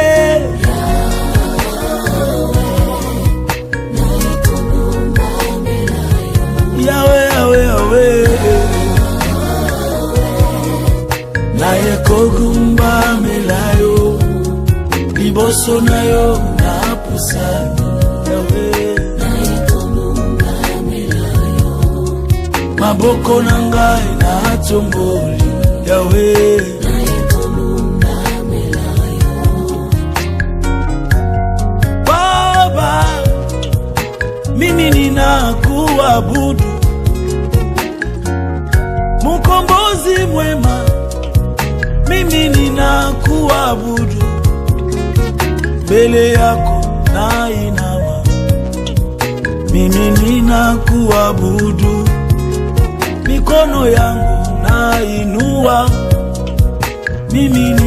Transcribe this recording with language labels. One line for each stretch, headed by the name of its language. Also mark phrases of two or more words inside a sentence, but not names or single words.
Lingala: yawe na ekogumba melayo liboso na yo na pusani yawe maboko na ngai na tomboli yawe
Swahili: Baba mimi ninakuabudu Mkombozi mwema mimi ninakuabudu mbele yako na inama mimi ninakuabudu, mikono yangu nainua, mimi